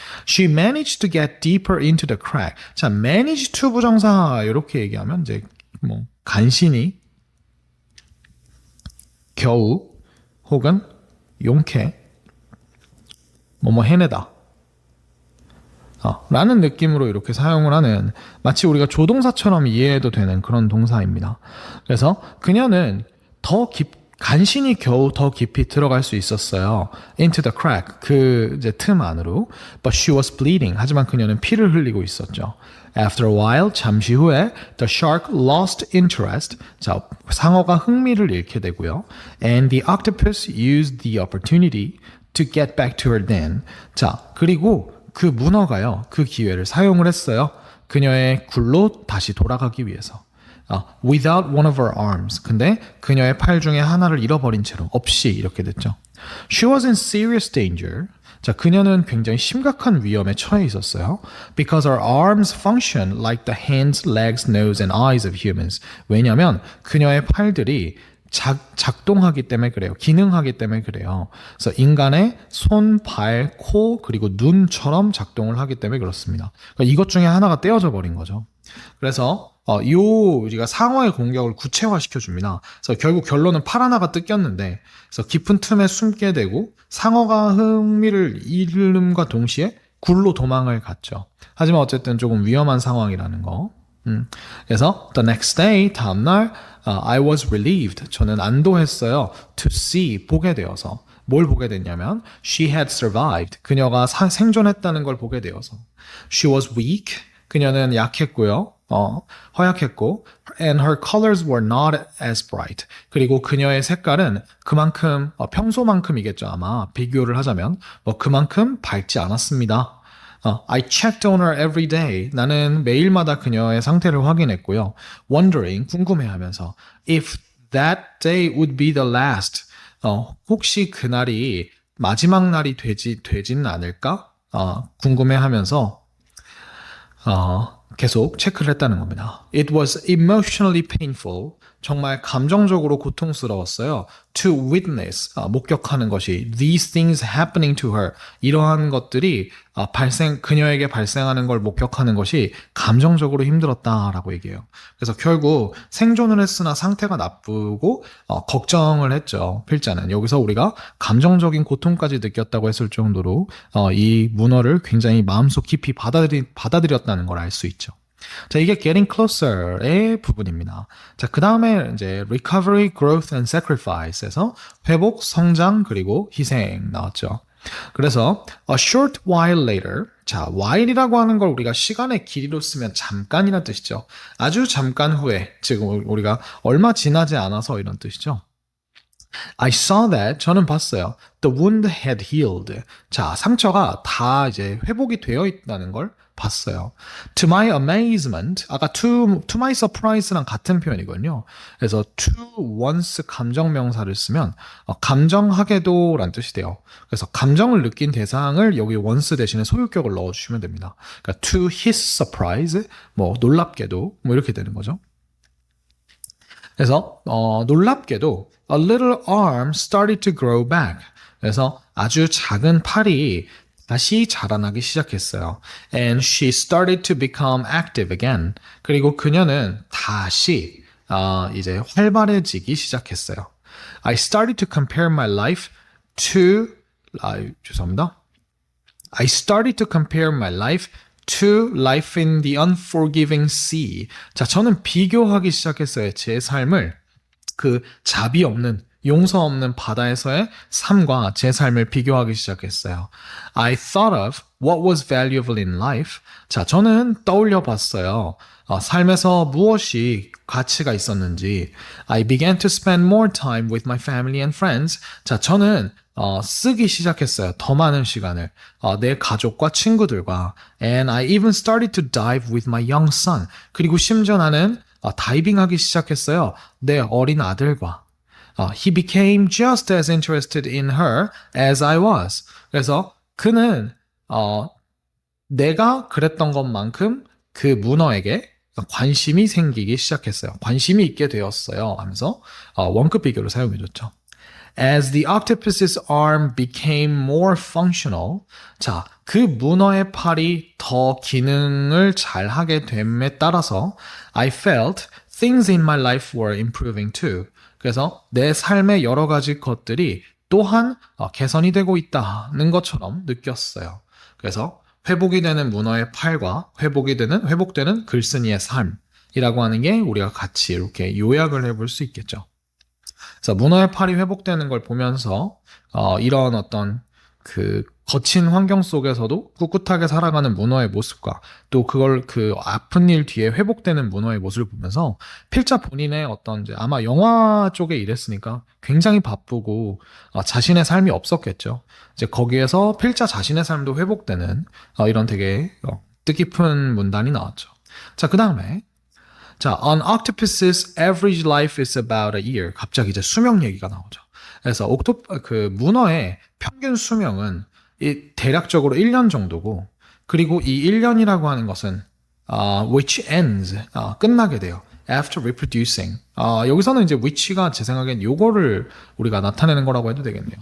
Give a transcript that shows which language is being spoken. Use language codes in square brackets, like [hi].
[en] She managed to get deeper into the crack. [ko] 자, manage to 부정사 이렇게 얘기하면 이제 간신히 겨우 혹은 용케 해내다 라는 느낌으로 이렇게 사용을 하는 마치 우리가 조동사처럼 이해해도 되는 그런 동사입니다. 그래서 그녀는 간신히 겨우 더 깊이 들어갈 수 있었어요. [en] Into the crack, [ko] 이제 틈 안으로. [en] But she was bleeding. [ko] 하지만 그녀는 피를 흘리고 있었죠. [en] After a while, [ko] 잠시 후에 [en] the shark lost interest. [ko] 자, 상어가 흥미를 잃게 되고요. [en] And the octopus used the opportunity to get back to her den. [ko] 자, 그리고 그 문어가요, 그 기회를 사용을 했어요. 그녀의 굴로 다시 돌아가기 위해서. [en] Without one of her arms. [ko] 근데 그녀의 팔 중에 하나를 잃어버린 채로 없이 이렇게 됐죠. [en] She was in serious danger. [ko] 자, 그녀는 굉장히 심각한 위험에 처해 있었어요. [en] Because her arms function like the hands, legs, nose, and eyes of humans. [ko] 왜냐하면 그녀의 팔들이 작동하기 때문에 그래요. 기능하기 때문에 그래요. 그래서 인간의 손, 발, 코, 그리고 눈처럼 작동을 하기 때문에 그렇습니다. 그러니까 이것 중에 하나가 떼어져 버린 거죠. 그래서 우리가 상어의 공격을 구체화시켜 줍니다. 그래서 결국 결론은 팔 하나가 뜯겼는데, 그래서 깊은 틈에 숨게 되고 상어가 흥미를 잃음과 동시에 굴로 도망을 갔죠. 하지만 어쨌든 조금 위험한 상황이라는 거. [en] 그래서 the next day, 다음날 I was relieved. [ko] 저는 안도했어요. [en] To see, [ko] 보게 되어서. 뭘 보게 됐냐면 [en] she had survived. [ko] 그녀가 생존했다는 걸 보게 되어서. [en] She was weak. [ko] 그녀는 약했고요. [en] 허약했고 and her colors were not as bright. [ko] 그리고 그녀의 색깔은 그만큼 평소만큼이겠죠. 아마 비교를 하자면 그만큼 밝지 않았습니다. [en] I checked on her every day. [ko] 나는 매일마다 그녀의 상태를 확인했고요. [en] Wondering, [ko] 궁금해하면서 [en] if that day would be the last. [ko] 혹시 그날이 마지막 날이 되진 않을까? 궁금해하면서 계속 체크를 했다는 겁니다. [en] It was emotionally painful. [ko] 정말 감정적으로 고통스러웠어요. [en] To witness, [ko] 목격하는 것이 [en] these things happening to her. [ko] 이러한 것들이 그녀에게 발생하는 걸 목격하는 것이 감정적으로 힘들었다라고 얘기해요. 그래서 결국 생존을 했으나 상태가 나쁘고 걱정을 했죠. 필자는. 여기서 우리가 감정적인 고통까지 느꼈다고 했을 정도로 이 문어를 굉장히 마음속 깊이 받아들였다는 걸 알 수 있죠. 자, 이게 Getting Closer의 부분입니다. 자, 그 다음에 이제 Recovery, Growth and Sacrifice에서 회복, 성장, 그리고 희생 나왔죠. [en] 그래서 A short while later. [ko] 자, while이라고 하는 걸 우리가 시간의 길이로 쓰면 잠깐이라는 뜻이죠. 아주 잠깐 후에, 지금 우리가 얼마 지나지 않아서 이런 뜻이죠. [en] I saw that. [ko] 저는 봤어요. [en] The wound had healed. [ko] 자, 상처가 다 이제 회복이 되어 있다는 걸 봤어요. [en] To my amazement, 아까 to my surprise랑 [ko] 같은 표현이거든요. 그래서 to once 감정명사를 쓰면 감정하게도 라는 뜻이 돼요. 그래서 감정을 느낀 대상을 여기 once 대신에 소유격을 넣어주시면 됩니다. 그러니까 [en] to his surprise, [ko] 뭐 놀랍게도 뭐 이렇게 되는 거죠. 그래서 놀랍게도 [en] a little arm started to grow back. [ko] 그래서 아주 작은 팔이 다시 자라나기 시작했어요. [en] And she started to become active again. [ko] 그리고 그녀는 다시 이제 활발해지기 시작했어요. [en] I started to compare my life to [ko] 죄송합니다. [en] I started to compare my life to life in the unforgiving sea. [ko] 자, 저는 비교하기 시작했어요. 제 삶을 그 자비 없는 용서 없는 바다에서의 삶과 제 삶을 비교하기 시작했어요. [en] I thought of what was valuable in life. [ko] 자, 저는 떠올려 봤어요. 삶에서 무엇이 가치가 있었는지. [en] I began to spend more time with my family and friends. [ko] 자, 저는 쓰기 시작했어요. 더 많은 시간을 내 가족과 친구들과. [en] And I even started to dive with my young son. [ko] 그리고 심지어 나는 다이빙하기 시작했어요. 내 어린 아들과. [en] He became just as interested in her as I was. [ko] 그래서 그는 내가 그랬던 것만큼 그 문어에게 관심이 생기기 시작했어요. 관심이 있게 되었어요 하면서 원급 비교를 사용해줬죠. [en] As the octopus's arm became more functional, [ko] 자, 그 문어의 팔이 더 기능을 잘 하게 됨에 따라서 [en] I felt things in my life were improving too. [ko] 그래서 내 삶의 여러 가지 것들이 또한 개선이 되고 있다는 것처럼 느꼈어요. 그래서 회복이 되는 문어의 팔과 회복되는 글쓴이의 삶이라고 하는 게 우리가 같이 이렇게 요약을 해볼 수 있겠죠. 그래서 문어의 팔이 회복되는 걸 보면서 이런 어떤 그 거친 환경 속에서도 꿋꿋하게 살아가는 문어의 모습과 또 그걸 그 아픈 일 뒤에 회복되는 문어의 모습을 보면서 필자 본인의 어떤 이제 아마 영화 쪽에 일했으니까 굉장히 바쁘고 자신의 삶이 없었겠죠. 이제 거기에서 필자 자신의 삶도 회복되는 이런 되게 뜻깊은 문단이 나왔죠. 자, 그 다음에 자, [en] An octopus's average life is about a year. [ko] 갑자기 이제 수명 얘기가 나오죠. 그래서 그 문어의 평균 수명은 대략적으로 1년 정도고, 그리고 이 1년이라고 하는 것은 [en] which ends [ko] 끝나게 돼요. [en] After reproducing. [ko] 여기서는 이제 which가 제 생각엔 요거를 우리가 나타내는 거라고 해도 되겠네요.